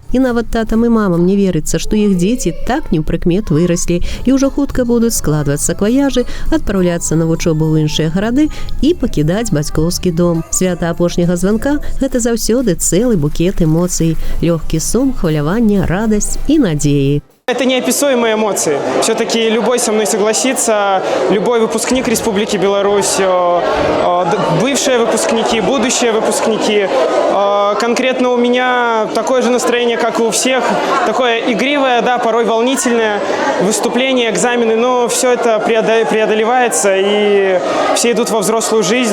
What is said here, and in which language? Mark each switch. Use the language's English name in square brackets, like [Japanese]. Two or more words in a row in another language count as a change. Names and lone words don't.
[Belarusian] І нават татам і мамам не верыцца, што іх дзеці так неўпрыкмет выраслі і ўжо хутка будуць складваць сакваяжы, адпраўляцца на вучобу ў іншыя гарады і пакідаць бацькоўскі дом. Свята апошняга званка – гэта заўсёды цэлы букет эмоцый, лёгкі сум, хваляванне, радасць і надзеі. [Russian] Это неописуемые эмоции. Все-таки любой со мной согласится, любой выпускник Республики Беларусь, бывшие выпускники, будущие выпускники. Конкретно у меня такое же настроение, как и у всех. Такое игривое, да, порой волнительное выступление, экзамены, но все это преодолевается, и все идут во взрослую жизнь.